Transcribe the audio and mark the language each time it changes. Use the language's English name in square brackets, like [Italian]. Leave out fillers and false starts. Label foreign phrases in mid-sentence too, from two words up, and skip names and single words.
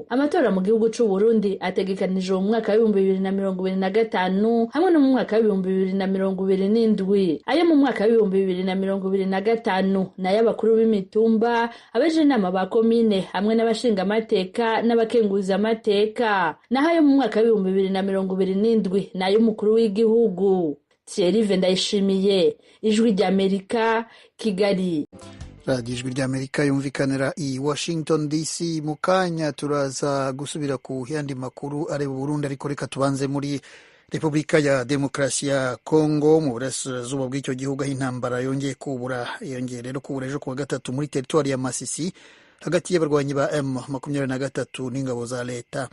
[Rundi] Amatora mu gihugu c'u Burundi ategekanijwe mu mwaka wa 2025 hamwe no mu mwaka wa 2027. Ayo mu mwaka wa 2025 nayo abakuru b'imitumba, abeje inama ba komine hamwe n'abashinga amateka n'abakenguza amateka. Naho ayo mu mwaka wa 2027 nayo umukuru w'igihugu. [Kinyarwanda] Thierry Ndayishimiye, Ijwi ry'Amerika, Kigali. radiyo ijwi ry'Amerika yumvikanira i Washington DC. Mu kanya turaza gusubira ku yandi makuru areba Burundi, ariko reka tubanze muri Repubulika ya Demokarasi ya Kongo, mu burasirazuba bw'icyo gihugu aho intambara yongeye rero kubura ejo kuwa gatatu muri teritwari ya Masisi hagati y'abarwanyi ba M23 n'ingabo za leta.